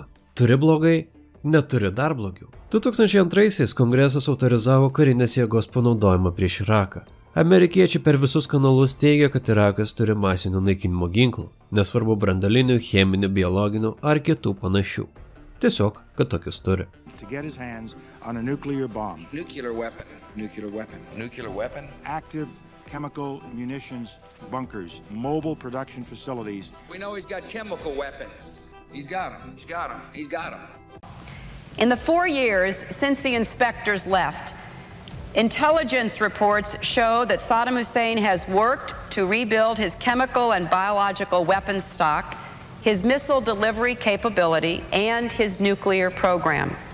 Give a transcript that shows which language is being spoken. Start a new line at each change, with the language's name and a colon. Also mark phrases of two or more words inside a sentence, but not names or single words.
Lithuanian: Turi blogai, neturi dar blogiau. 2002-aisiais kongresas autorizavo karinės jėgos panaudojimą prieš Iraką. Amerikiečiai per visus kanalus teigia, kad Irakas turi masinio naikinimo ginklų, nesvarbu brandalinių, cheminių, biologinių ar kitų panašių. Tiesiog, kad tokius turi.
English: To get his hands on a nuclear bomb. Nuclear weapon. Nuclear weapon. Nuclear weapon. Active chemical munitions bunkers, mobile production facilities. We know he's got chemical weapons. He's got them. He's got them. He's got them. In the 4 years since the inspectors left, intelligence reports show that Saddam Hussein has worked to rebuild his chemical and biological weapons stock, his missile delivery capability, and his nuclear program.